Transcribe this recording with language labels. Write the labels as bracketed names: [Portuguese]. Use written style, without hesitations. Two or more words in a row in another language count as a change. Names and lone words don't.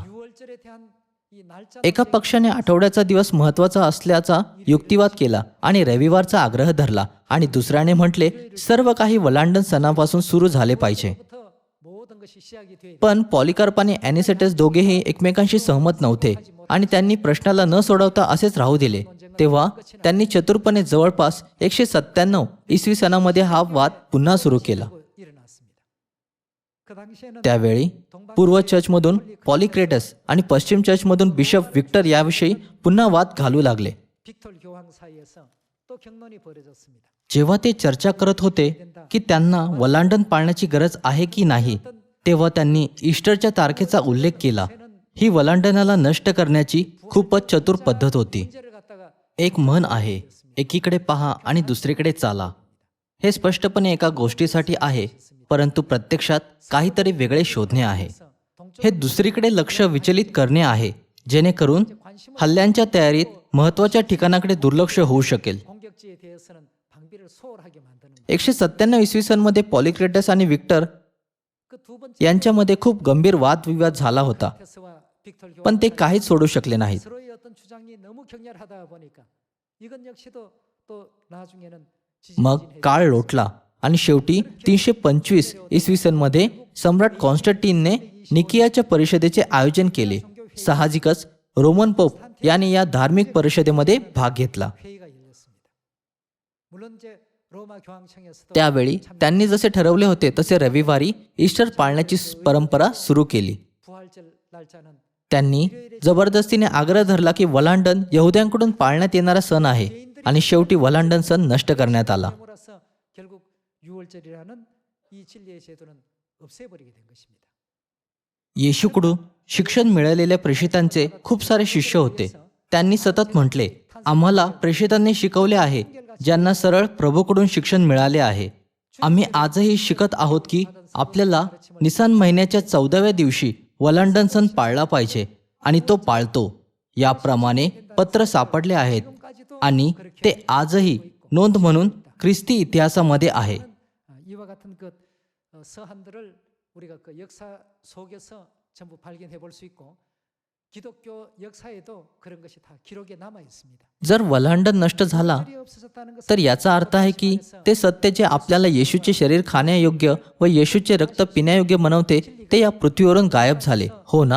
[Korean] 유월절에 대한 이 날짜 [Marathi] एका पक्षाने आठवड्याचा दिवस महत्वाचा असल्याचा युक्तिवाद केला आणि रविवारचा आग्रह धरला आणि दुसऱ्याने म्हटले सर्व काही वलांडण सणापासून सुरू झाले पाहिजे. [Korean] 부터 모든 것이 시작이 돼 [Marathi] पण पॉलिकार्प आणि ॲनिसेटस दोघेही एकमेकांशी सहमत नव्हते आणि त्यांनी प्रश्नाला न सोडवता असेच राहू दिले. तेव्हा त्यांनी चतुरपणे जवळपास 197 इसवी सनामध्ये हा वाद पुन्हा सुरू केला. [Korean] 일어났습니다. 그 당시에는 [Marathi] त्यावेळी पूर्व चर्चमधून पॉलिक्रेटस आणि पश्चिम चर्चमधून बिशप विक्टर याविषयी पुन्हा वाद घालू लागले. [Korean] 빅톨 교황 사이에서 또 경론이 벌어졌습니다. [Marathi] जेव्हा ते चर्चा करत होते की त्यांना वलांडण पाळण्याची गरज आहे की नाही तेव्हा त्यांनी ईस्टरच्या तारखेचा उल्लेख केला. ही वलांडणाला नष्ट करण्याची खूपच चतुर पद्धत होती. [Korean] 문제를 갖다가 [Marathi] एक म्हण आहे एकीकडे पहा आणि दुसरीकडे चाला. हे स्पष्टपणे एका गोष्टीसाठी आहे परंतु प्रत्यक्षात काहीतरी वेगळे शोधणे आहे. हे दुसरीकडे लक्ष विचलित करणे आहे जेणेकरून हल्ल्यांच्या तयारीत महत्वाच्या ठिकाणाकडे दुर्लक्ष होऊ शकेल. [Korean] 공격지에 대해서는 방비를 소홀하게 만드는 [Marathi] 197 इसवी सनमध्ये पॉलिक्रेटस आणि विक्टर [Korean] 그두 번째 [Marathi] यांच्यामध्ये खूप गंभीर वादविवाद झाला होता [Korean] 테스와 빅톨 교황 [Marathi] पण ते काहीच सोडू शकले नाहीत. [Korean] 서로의 어떤 주장이 너무 격렬하다 보니까 이건 역시도 또 나중에는 [Marathi] मग काळ लोटला आणि शेवटी 325 इसवी सनमध्ये सम्राट कॉन्स्टंटीनने निकियाच्या परिषदेचे आयोजन केले. साहजिकच रोमन पोप याने या धार्मिक परिषदेमध्ये भाग घेतला. [Korean] 회의가 열렸습니다. 물론 이제 로마 교황청에서도 [Marathi] त्यावेळी त्यांनी जसे ठरवले होते तसे रविवारी ईस्टर पाळण्याची परंपरा सुरू केली. [Korean] 부활절 날짜는 [Marathi] त्यांनी जबरदस्तीने आग्रह धरला की वलांडण यहुद्यांकडून पाळण्यात येणारा सण आहे आणि शेवटी वलांडण सण नष्ट करण्यात आला. [Korean] 함으로써 결국 유월절이라는 이 진리의 제도는 없애버리게 된 것입니다. [Marathi] येशूकडून शिक्षण मिळालेल्या प्रेषितांचे खूप सारे शिष्य होते. त्यांनी सतत म्हटले, आम्हाला प्रेषितांनी शिकवले आहे, ज्यांना सरळ प्रभूकडून शिक्षण मिळाले आहे. आम्ही आजही शिकत आहोत की आपल्याला निसान महिन्याच्या 14व्या दिवशी वलांडन सण पाळला पाहिजे आणि तो पाळतो. याप्रमाणे पत्र सापडले आहेत आणि ते आजही नोंद म्हणून ख्रिस्ती इतिहासामध्ये आहे. [Korean] 이와 같은 그 서한들을 우리가 그 역사 속에서 전부 발견해 볼 수 있고 기독교 역사에도 그런 것이 다 기록에 남아 있습니다. [Marathi] जर वल्हांडण नष्ट झाला [Korean] 이 없어졌다는 것은 [Marathi] तर याचा अर्थ आहे की ते सत्य जे आपल्याला येशूचे शरीर खाण्यायोग्य व येशूचे रक्त पिण्यायोग्य बनवते ते या पृथ्वीवरून गायब झाले, हो ना?